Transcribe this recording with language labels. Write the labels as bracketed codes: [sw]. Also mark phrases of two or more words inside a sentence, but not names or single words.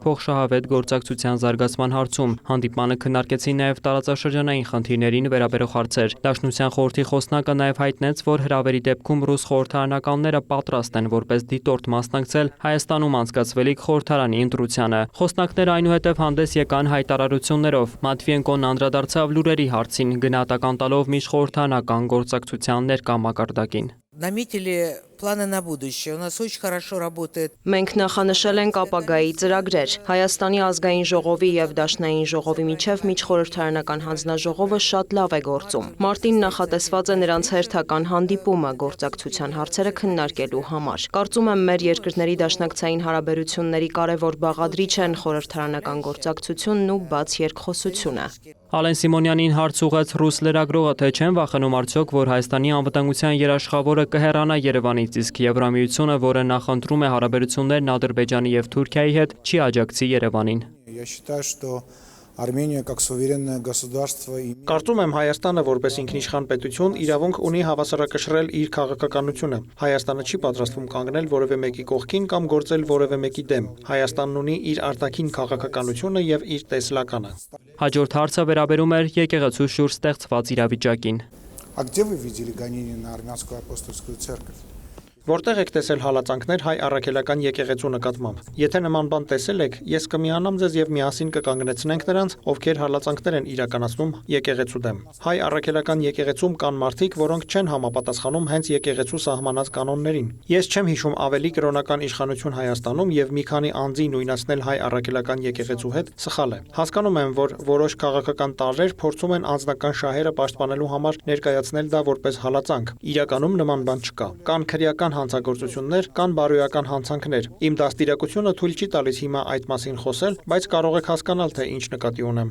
[hy] փոխշահավետ գործակցության զարգացման հարցում։ Հանդիպմանը քննարկեցին նաեւ տարածաշրջանային խնդիրներին վերաբերող հարցեր։ Դաշնության խորհրդի խոսնակը նաև հայտնեց, որ հրավերի դեպքում ռուս խորհրդարանականները պատրաստ են որպես դիտորդ մասնակցել Հայաստանում անցկացվելիք խորհրդարանի ընտրությանը։ Խոսնակները այնուհետև հանդես եկան հայտարարություններով։ Մատվիենկոն անդրադարձավ լուրերի հարցին, գնահատական տալով միջխորհրդարանական գործակցության ներկա մակարդակին։ [ru] Наметили планы на будущее. У нас очень хорошо работает. [hy] Մենք նախանշել ենք ապագայի ծրագրեր։ Հայաստանի ազգային ժողովի եւ Դաշնային ժողովի միջև միջխորհրդարանական հանձնաժողովը շատ լավ է գործում։ Մարտին նախատեսված է նրանց հերթական հանդիպումը գործակցության հարցերը քննարկելու համար։ Կարծում եմ, մեր երկրների դաշնակցային հարաբերությունների կարևոր բաղադրիչ են խորհրդարանական գործակցությունն ու բաց երկխոսությունը։ Ալեն Սիմոնյանին հարց ուղղեց ռուս լրագրողը, թե չեն վախենում արդյոք, որ Հայաստանի անվտանգության երաշխավորը կհեռանա Երևանից, իսկ Եվրամիությունը, որը նախընտրում է հարաբերություններն Ադրբեջանի եւ Թուրքիայի հետ, չի աջակցի Երևանին։ [ru] Армения как суверенное государство. [hy] Կարծում եմ Հայաստանը որպես ինքնիշխան պետություն իրավունք ունի հավասարակշռել իր քաղաքականությունը։ Հայաստանը չի պատրաստվում կանգնել որևէ մեկի կողքին կամ գործել որևէ մեկի դեմ։ Հայաստանն ունի իր արտաքին քաղաքականությունը եւ իր տեսլականը։ Հաջորդ հարցը վերաբերում էր եկեղեցու շուրջ ստեղծված իրավիճակին։ [ru] А где вы видели гонения на армянскую апостольскую церковь? [hy] Որտեղ եք տեսել հալածանքներ հայ առաքելական եկեղեցու նկատմամբ։ Եթե նման բան տեսել եք, ես կմիանամ ձեզ եւ միասին կկանգնեցնենք նրանց, ովքեր հալածանքներ են իրականացնում եկեղեցու դեմ։ Հայ առաքելական եկեղեցում կան մարդիկ, որոնք չեն համապատասխանում հենց եկեղեցու սահմանած կանոններին։ Ես չեմ հիշում ավելի կրոնական իշխանություն Հայաստանում եւ մի քանի անձի նույնացնել հայ առաքելական եկեղեցու հետ սխալ է։ Հասկանում եմ, որ որոշ քաղաքական տարրեր փորձում են անձնական շահերը պաշտպանելու համար ներկայացնել դա որպես հալածանք։ Իրականում նման բան չկա։ Կան քրեական հանցագործություններ, կան բարոյական հանցանքներ։ Իմ դաստիարակությունը թույլ չի տալիս հիմա այդ մասին խոսել, բայց կարող եք հասկանալ, թե ինչ նկատի ունեմ։